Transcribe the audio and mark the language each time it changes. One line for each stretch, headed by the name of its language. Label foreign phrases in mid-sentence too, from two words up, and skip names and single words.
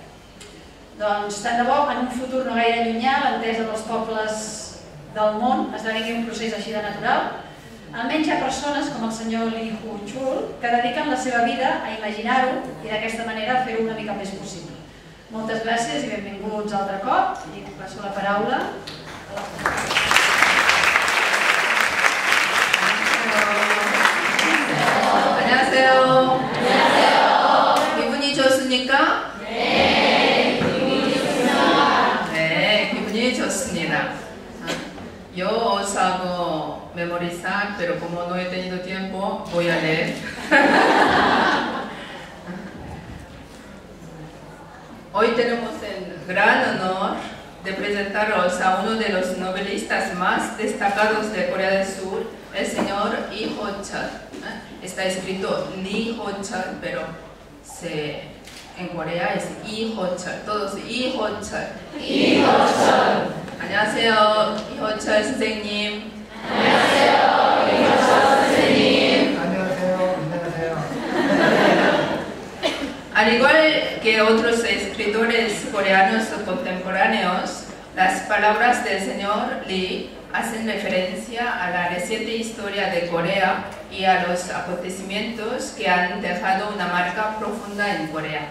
Catalan: Doncs tant de bo, en un futur no gaire llunyà, l'entesa dels pobles del món esdevingui un procés així de natural. Almenys hi ha persones com el senyor Lee Ho-chul que dediquen la seva vida a imaginar-ho i d'aquesta manera fer-ho una mica més possible. Moltes gràcies i benvinguts altre cop. I passo la paraula.
Korean: 안녕하세요. 기분이 좋습니까? 네, 기분이 좋습니다. 네, 기분이 좋습니다.
Spanish: Yo os hago memorizar, pero como no he tenido tiempo, voy a leer. Hoy tenemos el gran honor de presentaros a uno de los novelistas más destacados de Corea del Sur, el señor Lee Ho-chul. Está escrito Lee Ho-chul, pero en Corea es Lee Ho-chul. Todos Lee Ho-chul. Lee Ho-chul.
Korean: 안녕하세요, Lee Ho-chul 선생님. 안녕하세요, Lee Ho-chul 선생님. 안녕하세요.
Spanish: Al igual que otros escritores coreanos contemporáneos, las palabras del señor Lee hacen referencia a la reciente historia de Corea y a los acontecimientos que han dejado una marca profunda en Corea.